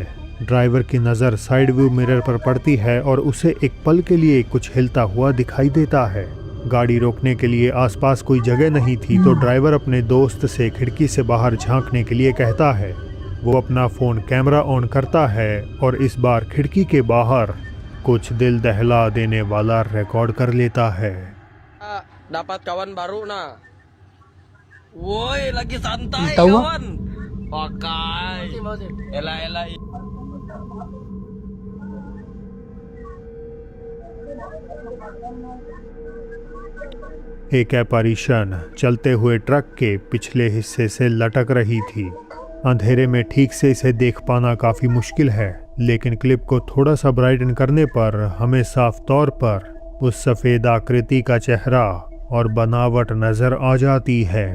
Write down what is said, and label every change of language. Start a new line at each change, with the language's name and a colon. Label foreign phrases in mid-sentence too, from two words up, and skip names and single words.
Hindi: ड्राइवर की नज़र
English: side view mirror
Hindi: पर पड़ती है और उसे एक पल के लिए कुछ हिलता हुआ दिखाई देता है। गाड़ी रोकने के लिए आसपास कोई जगह नहीं थी तो ड्राइवर अपने दोस्त से खिड़की से बाहर झांकने के लिए कहता है। वो अपना
English: phone camera on
Hindi: करता है और इस बार खिड़की के बाहर कुछ दिल दहला देने वाला रिकॉर्ड कर लेता है।
Indonesian: Dapat kawan baru nah. Woi, lagi santai Tahu? kawan. Pakai. Elah.
Hindi: एक एपarition चलते हुए ट्रक के पिछले हिस्से से लटक रही थी। अंधेरे में ठीक से इसे देख पाना काफ़ी मुश्किल है, लेकिन क्लिप को थोड़ा सा ब्राइटन करने पर हमें साफ तौर पर उस सफ़ेद आकृति का चेहरा और बनावट नज़र आ जाती है।